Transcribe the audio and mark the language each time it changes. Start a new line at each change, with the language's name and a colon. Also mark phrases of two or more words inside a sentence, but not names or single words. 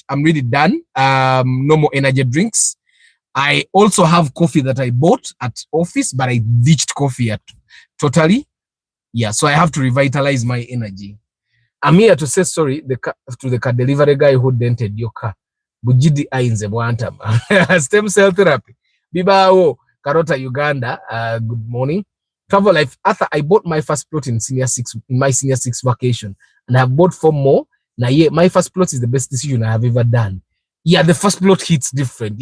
English: I'm really done. No more energy drinks. I also have coffee that I bought at office, but I ditched coffee totally. Yeah, so I have to revitalize my energy. I'm here to say sorry to the car delivery guy who dented your car. Bujidi ainze bwantama. Stem cell therapy. Bibao, Karota, Uganda. Good morning. Travel Life. Arthur, I bought my first plot in my senior 6 vacation, and I have bought 4 more. Now, yeah, my first plot is the best decision I have ever done. Yeah, the first plot hits different.